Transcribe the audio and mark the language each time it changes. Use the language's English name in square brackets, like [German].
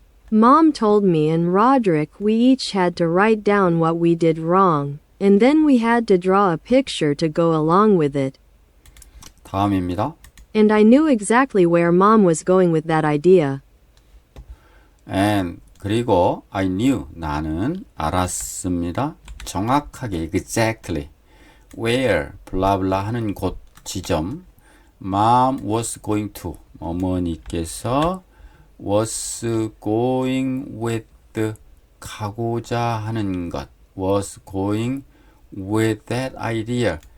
[English] Mom told me and Roderick we each had to write down what we did wrong, and then we had to draw a picture to go along with it. [Korean] 다음입니다. [English] And I knew exactly where Mom was going with that idea. [Korean] And 그리고 [English] I knew [Korean] 나는 알았습니다. 정확하게 [English] exactly where [Korean] 블라블라 하는 곳 지점 [English] Mom was going to [Korean] 어머니께서 [English] was going with [Korean] 가고자 하는 것. [English] was going with that idea.